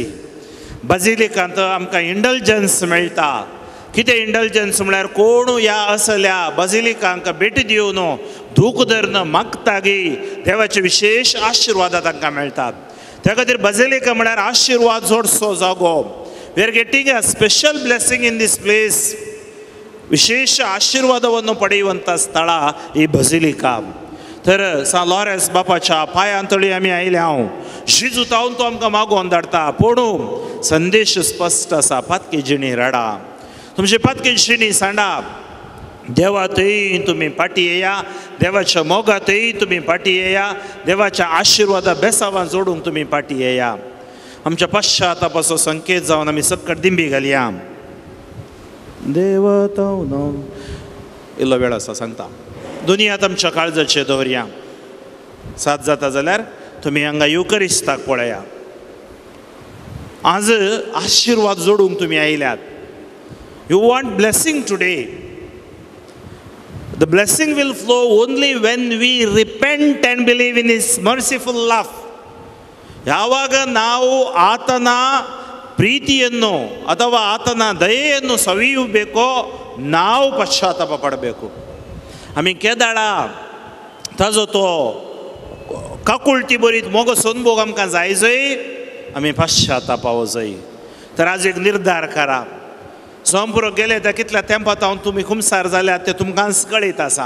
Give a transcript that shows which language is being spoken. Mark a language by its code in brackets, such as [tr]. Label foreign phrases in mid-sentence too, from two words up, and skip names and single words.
[kok] बाजिलिकांत आमकां इंडल्जन्स मेळटा. कितें इंडल्जन्स म्हळ्यार कोण ह्या असल्या बाजिलिकांक भेट दिवन धूक धरून मागता गी देवाचे विशेष आशिर्वाद तांकां मेळटात. त्या खातीर बाजिलिका म्हळ्यार आशिर्वाद जोडसो जागो. [en] We are getting a special blessing in this place. [kn] ವಿಶೇಷ ಆಶೀರ್ವಾದವನ್ನು ಪಡೆಯುವಂಥ ಸ್ಥಳ ಈ ಬಸಿಲಿಕಾ. [kok] तर सा लॉरेन्स बापाच्या पांयांतळी आमी आयले हांव जेजू तावन तो आमकां मागोवन धाडटा. पूण संदेश स्पश्ट आसा, पातकी जिणी रडा, तुमची पातकी जिणी सांडा. देवा थंय तुमी फाटी येया, देवाच्या मोगा थंय तुमी फाटी येया, देवाच्या आशिर्वादा बेसावां जोडूंक तुमी फाटी येया. आमच्या पश्चातापाचो संकेत जावन आमी सक्कट दिंबी घालया. देव तावन इल्लो वेळ आसा सांगता. दुनियांत आमच्या काळजाचे दवरया. सात जाता जाल्यार तुमी हांगा युकरिस्ताक पळया. आज आशिर्वाद जोडूंक तुमी आयल्यात. [en] You want blessing today. The blessing will flow only when we repent and believe in His merciful love. [kn] ಯಾವಾಗ ನಾವು ಆತನ ಪ್ರೀತಿಯನ್ನು ಅಥವಾ ಆತನ ದಯೆಯನ್ನು ಸವಿಯಬೇಕೋ ನಾವು ಪಶ್ಚಾತ್ತಾಪ ಪಡಬೇಕು. [kok] आमी केदाळा ताजो तो काकुळटी बरीत मोगो सनभोग आमकां जाय जंय आमी पश्चातापाव जाय. तर आज एक निर्धार करा. संपूर्ण गेले त्या कितल्या तेंपात हांव तुमी खुमसार जाल्यात ते तुमकांच कळीत आसा.